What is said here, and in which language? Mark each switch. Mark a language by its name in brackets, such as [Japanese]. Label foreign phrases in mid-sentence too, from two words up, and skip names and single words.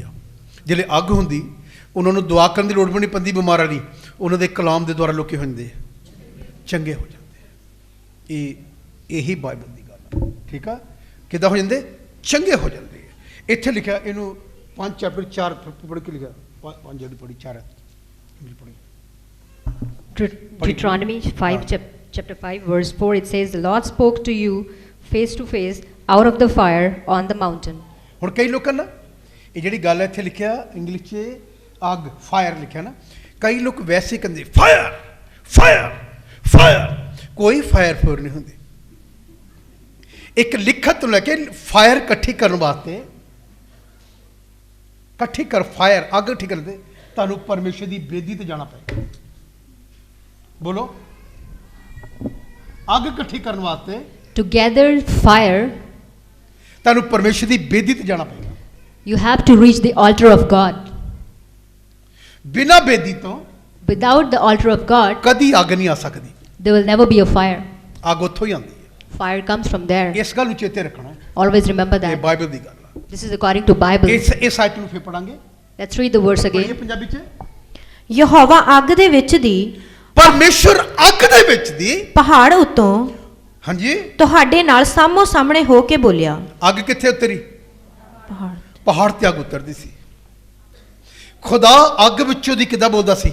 [Punjabi] ਜਿਹੜੇ ਅੱਗ ਹੁੰਦੀ ਉਹਨਾਂ ਨੂੰ ਦੁਆ ਕਰਨ ਦੀ ਲੋੜ ਵੀ ਨਹੀਂ ਪੈਂਦੀ ਬਿਮਾਰਾਂ ਲਈ, ਉਹਨਾਂ ਦੇ ਕਲਾਮ ਦੇ ਦੁਆਰਾ ਲੋਕੀ ਹੁੰਦੇ ਚੰਗੇ ਹੋ ਜਾਂਦੇ। ਇਹੀ ਬਾਈਬਲ ਦੀ ਗੱਲ ਹੈ, ਠੀਕ ਆ। ਕਿੱਦਾਂ ਹੋ ਜਾਂਦੇ? ਚੰਗੇ ਹੋ ਜਾਂਦੇ। ਇੱਥੇ ਲਿਖਿਆ, ਇਹਨੂੰ 5 ਚੈਪਟਰ 4 ਪੜ੍ਹ ਕੇ ਲਿਖਿਆ, 5 ਜਿਹੜੀ ਪੜ੍ਹੀ 4 ਪੜ੍ਹੀ। [English] Deuteronomy 5, chapter 5, verse 4, it says, The Lord spoke to you face to face out of the fire on the mountain. [Punjabi] ਹੁਣ ਕਈ ਲੋਕਾਂ ਨਾ ਇਹ ਜਿਹੜੀ ਗੱਲ ਇੱਥੇ ਲਿਖਿਆ ਇੰਗਲਿਸ਼ 'ਚ ਅੱਗ ਫਾਇਰ ਲਿਖਿਆ ਨਾ, ਕਈ ਲੋਕ ਵੈਸੇ ਕਹਿੰਦੇ [English] fire fire fire. [Punjabi] ਕੋਈ ਫਾਇਰ ਫੋਰ ਨਹੀਂ ਹੁੰਦੀ। ਇੱਕ ਲਿਖਤ ਨੂੰ ਲੈ ਕੇ ਫਾਇਰ ਇਕੱਠੀ ਕਰਨ ਵਾਸਤੇ, ਇਕੱਠੀ ਕਰ ਫਾਇਰ ਅੱਗ ਇਕੱਠੀ ਕਰਦੇ, ਤੁਹਾਨੂੰ ਪਰਮੇਸ਼ਰ ਦੀ ਬੇਦੀ ਤੇ ਜਾਣਾ ਪਏਗਾ। ਬੋਲੋ, ਅੱਗ ਇਕੱਠੀ ਕਰਨ ਵਾਸਤੇ [English] To gather fire, [Punjabi] ਤੁਹਾਨੂੰ ਪਰਮੇਸ਼ਰ ਦੀ ਬੇਦੀ ਤੇ ਜਾਣਾ ਪਏਗਾ। [English] you have to reach the altar of God. [Punjabi] ਬਿਨਾਂ ਬੇਦੀ ਤੋਂ [English] Without the altar of God, [Punjabi] ਕਦੀ ਅੱਗ ਨਹੀਂ ਆ ਸਕਦੀ। [English] there will never be a fire. [Punjabi] ਅੱਗ ਉੱਥੋਂ ਹੀ ਆਉਂਦੀ ਹੈ। [English] Fire comes from there. [Punjabi] ਇਸ ਗੱਲ ਨੂੰ ਚੇਤੇ ਰੱਖਣਾ, [English] Always remember [Punjabi] ਇਹ [English] that. [Punjabi] ਬਾਈਬਲ ਦੀ ਗੱਲ ਆ। [English] This is according to Bible. [Punjabi] ਇਸ ਆਇਤ ਨੂੰ ਫਿਰ ਪੜਾਂਗੇ, [English] Let's read the verse [Punjabi] ਪੜ੍ਹੀਏ [English] again. [Punjabi] ਪੰਜਾਬੀ 'ਚ। ਯਹੋਵਾ ਅੱਗ ਦੇ ਵਿੱਚ ਦੀ, ਪਰਮੇਸ਼ਰ ਅੱਗ ਦੇ ਵਿੱਚ ਦੀ, ਪਹਾੜ ਉੱਤੋਂ ਹਾਂਜੀ, ਤੁਹਾਡੇ ਨਾਲ ਸਾਹਮੋ ਸਾਹਮਣੇ ਹੋ ਕੇ ਬੋਲਿਆ। ਅੱਗ ਕਿੱਥੇ ਉਤਰੀ? ਪਹਾੜ ਪਹਾੜ ਤੇ ਅੱਗ ਉਤਰਦੀ ਸੀ। ਖੁਦਾ ਅੱਗ ਵਿੱਚੋਂ ਦੀ ਕਿੱਦਾਂ ਬੋਲਦਾ ਸੀ?